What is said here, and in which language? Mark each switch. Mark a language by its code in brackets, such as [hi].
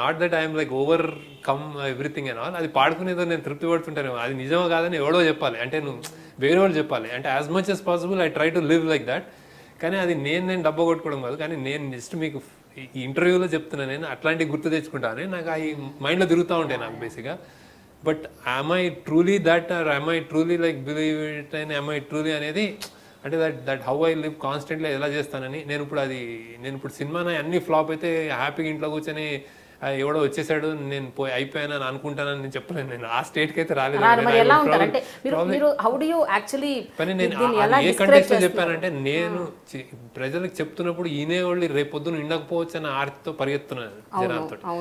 [en] Not that I'm like overcome everything and all. [te] అది పాడుకునేదో నేను తృప్తి పడుతుంటాను. అది నిజమో కాదని ఎవడో చెప్పాలి, అంటే నువ్వు వేరే వాళ్ళు చెప్పాలి. అంటే [en] As much as possible I try to live like that. [te] కానీ అది నేను డబ్బా కొట్టుకోవడం కాదు. కానీ నేను జస్ట్ మీకు ఈ ఇంటర్వ్యూలో చెప్తున్నాను, నేను అట్లాంటివి గుర్తు తెచ్చుకుంటాను. నాకు అవి మైండ్లో తిరుగుతూ ఉంటాయి నాకు బేసిక్గా. [en] but am I truly that, or am I truly like believe it, and am I truly [te] అనేది అంటే [en] that how I live constantly [te] ఎలా చేస్తానని. నేను ఇప్పుడు సినిమా అన్ని ఫ్లాప్ అయితే హ్యాపీగా ఇంట్లో కూర్చొని ఎవడో వచ్చేసాడు నేను పోయి అయిపోయాను అని అనుకుంటానని నేను చెప్పలేను. నేను ఆ స్టేట్కి అయితే రాలేదు. కానీ నేను ఏ కంటెక్స్ట్ లో చెప్పానంటే, నేను ప్రజలకు చెప్తున్నప్పుడు ఈనేవాళ్ళు రేపొద్దున ఉండకపోవచ్చు అన్న ఆర్తితో పరిగెత్తున్నాను జనాలతో.